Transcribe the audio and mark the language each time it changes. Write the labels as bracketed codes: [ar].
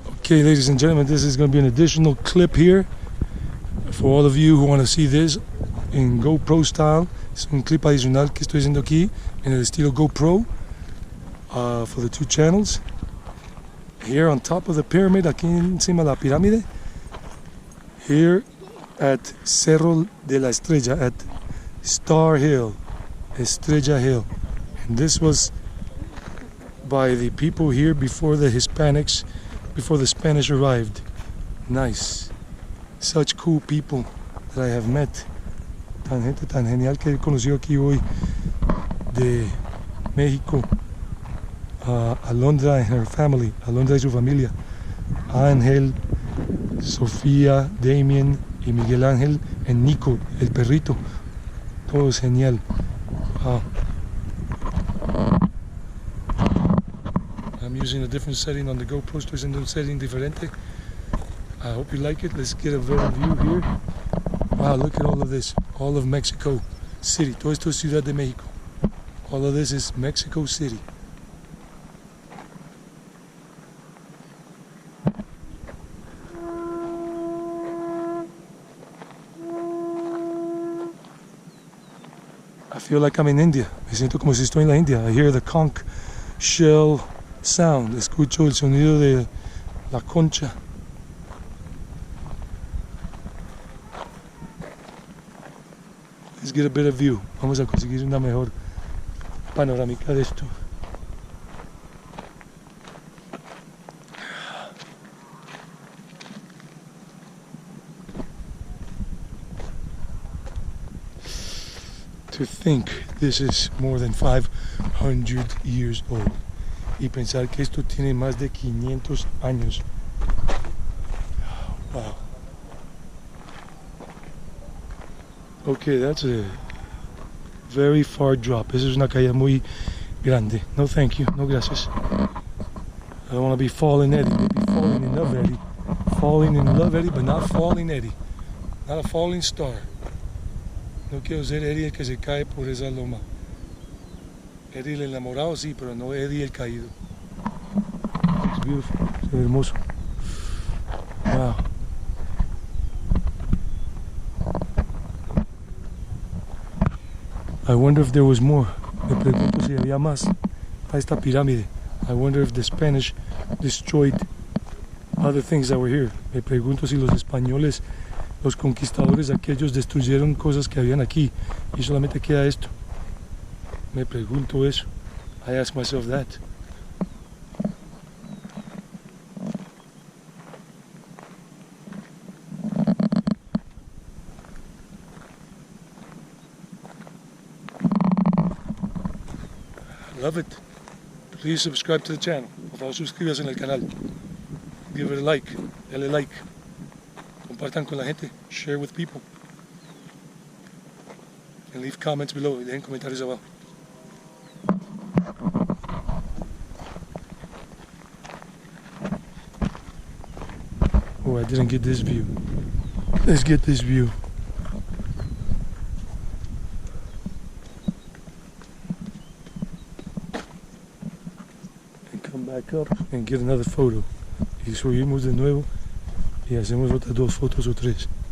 [en] Okay, ladies and gentlemen, this is going to be an additional clip here for all of you who want to see this in GoPro style. [es] Es un clip adicional que estoy haciendo aquí en el estilo GoPro [en] for the two channels. Here on top of the pyramid, [es] aquí encima de la pirámide, [en] here at Cerro de la Estrella, at Star Hill, Estrella Hill. And this was by the people here before the Hispanics, before the Spanish arrived. Nice. Such cool people that I have met. [es] Tan gente tan genial que he conocido aquí hoy de México. [en] Alondra and her family, [es] Alondra y su familia. [en] Ángel, Sofía, Damien y Miguel Ángel, and Nico, [es] el perrito. Todo es genial. Wow. [en] I'm using a different setting on the GoPro, [es] estoy usando un setting diferente. [en] I hope you like it. Let's get a better view here. Wow, look at all of this. All of Mexico City. [es] Todo esto es Ciudad de México. [en] All of this is Mexico City. I feel like I'm in India. [es] Me siento como si estoy en la India. [en] I hear the conch shell sound. [es] Escucho el sonido de la concha. [en] Let's get a better view. [es] Vamos a conseguir una mejor panorámica de esto. [en] To think this is more than 500 years old. [es] Y pensar que esto tiene más de 500 años. Wow. [en] Okay, that's a very far drop. [es] Esa es una caída muy grande. [en] No thank you, [es] no gracias. [en] I don't want to be falling Eddie, maybe falling in love Eddie. Falling in love Eddie, but not falling Eddie. Not a falling star. [es] No quiero ser Eddie el que se cae por esa loma. Eddie el enamorado sí, pero no Eddie el caído. [en] It's beautiful, [es] es hermoso. [en] Wow. I wonder if there was more. [es] Me pregunto si había más a esta pirámide. [en] I wonder if the Spanish destroyed other things that were here. [es] Me pregunto si los españoles, los conquistadores aquellos, destruyeron cosas que habían aquí y solamente queda esto. Me pregunto eso. [en] I ask myself that. Love it. Please subscribe to the channel. [es] Por favor, suscríbase en el canal. [en] Give it a like. [es] Dale like. Compartan con la gente. [en] Share with people. And leave comments below. [es] Y dejen comentarios abajo. [en] Oh, I didn't get this view. Let's get this view. Back up and get another photo. [es] Y subimos de nuevo y hacemos otras 2 fotos o 3.